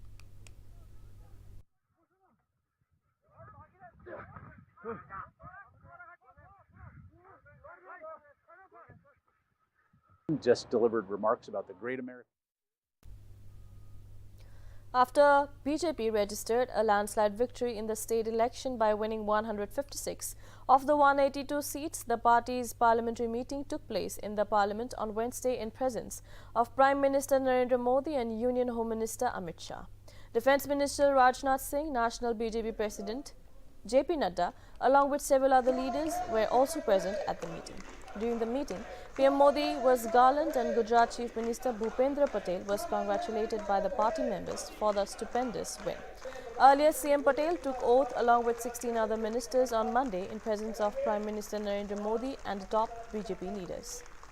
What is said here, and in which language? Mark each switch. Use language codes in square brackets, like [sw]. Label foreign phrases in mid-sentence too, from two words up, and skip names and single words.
[en] Just delivered remarks about the great American. After BJP registered a landslide victory in the state election by winning 156 of the 182 seats, the party's parliamentary meeting took place in the parliament on Wednesday in presence of Prime Minister Narendra Modi and Union Home Minister Amit Shah. Defence Minister Rajnath Singh, National BJP President JP Nadda, along with several other leaders, were also present at the meeting. During the meeting, PM Modi was garlanded and Gujarat Chief Minister Bhupendra Patel was congratulated by the party members for the stupendous win. Earlier, CM Patel took oath along with 16 other ministers on Monday in presence of Prime Minister Narendra Modi and the top BJP leaders.